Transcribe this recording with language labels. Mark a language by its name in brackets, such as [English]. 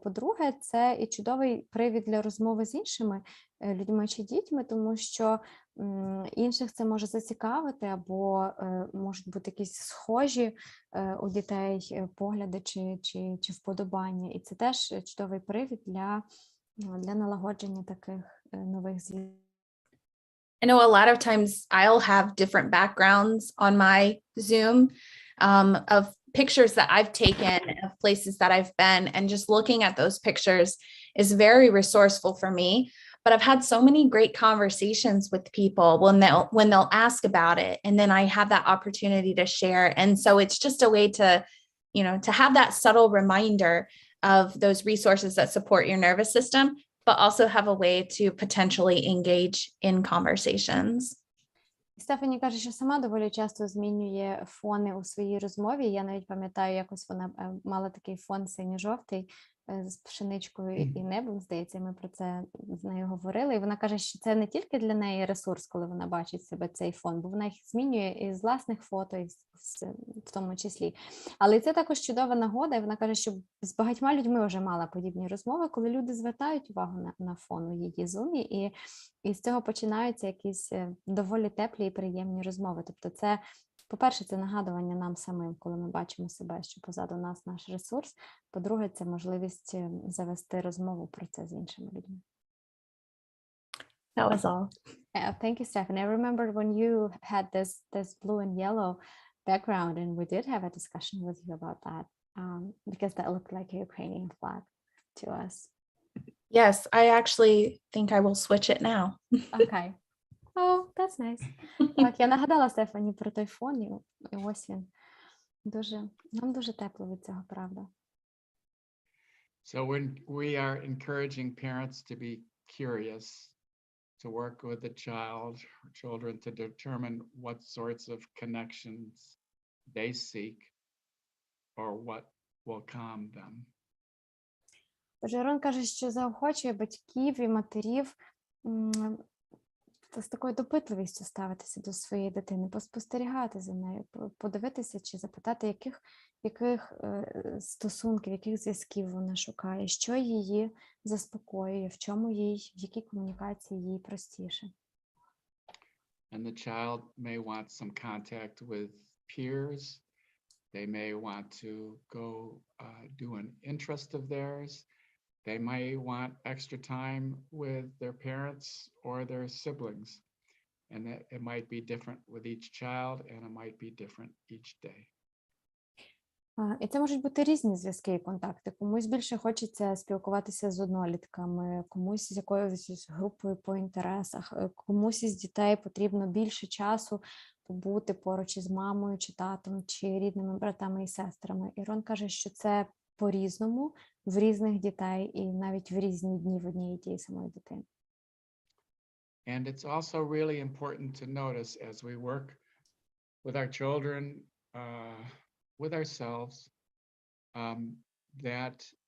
[Ukrainian] По-друге, це і чудовий привід для розмови з іншими людьми чи дітьми, тому що інших це може зацікавити, або можуть бути якісь схожі у дітей погляди чи вподобання. І це теж чудовий привід для налагодження таких нових зв'язків. [English] I know a lot of times I'll have different backgrounds on my Zoom of pictures that I've taken of places that I've been, and just looking at those pictures is very resourceful for me. But I've had so many great conversations with people when they'll ask about it, and then I have that opportunity to share. And so it's just a way to, to have that subtle reminder of those resources that support your nervous system, but also have a way to potentially engage in conversations. [Ukrainian] Стефані каже, що сама доволі часто змінює фони у своїй розмові. Я навіть пам'ятаю, якось вона мала такий фон синьо-жовтий з пшеничкою і небом, здається, ми про це з нею говорили. І вона каже, що це не тільки для неї ресурс, коли вона бачить себе цей фон, бо вона їх змінює і з власних фото, і в тому числі. Але це також чудова нагода, і вона каже, що з багатьма людьми вже мала подібні розмови, коли люди звертають увагу на фон у її зумі, і з цього починаються якісь доволі теплі і приємні розмови. Тобто це, по-перше, це нагадування нам самим, коли ми бачимо себе, що позаду нас наш ресурс. По-друге, це можливість завести розмову про це з іншими людьми. [English] That was all. Thank you, Stephanie. I remember when you had this blue and yellow background, and we did have a discussion with you about that, because that looked like a Ukrainian flag to us. Yes, I actually think I will switch it now. Okay. Oh, that's nice. [Ukrainian] Так, я нагадала Стефані про той фон, і ось він. Нам дуже тепло від цього, правда. [English] So when we are encouraging parents to be curious, to work with the child or children to determine what sorts of connections they seek or what will calm them. [Ukrainian] Тож Ірон каже, що заохочує батьків і матерів з такою допитливістю ставитися до своєї дитини, поспостерігати за нею, подивитися чи запитати, яких стосунків, яких зв'язків вона шукає, що її заспокоює, в якій комунікації їй простіше. [English] And the child may want some contact with peers. They may want to go do an interest of theirs. They may want extra time with their parents or their siblings. And that it might be different with each child, and it might be different each day. [Ukrainian] І це можуть бути різні зв'язки і контакти. Комусь більше хочеться спілкуватися з однолітками, комусь з якоюсь групою по інтересах, комусь із дітей потрібно більше часу побути поруч із мамою, чи татом, чи рідними братами і сестрами. Ірон каже, що це по-різному в різних дітей і навіть в різні дні в одній і тій самої дитини. [English] And it's also really important to notice as we work with our children, with ourselves, that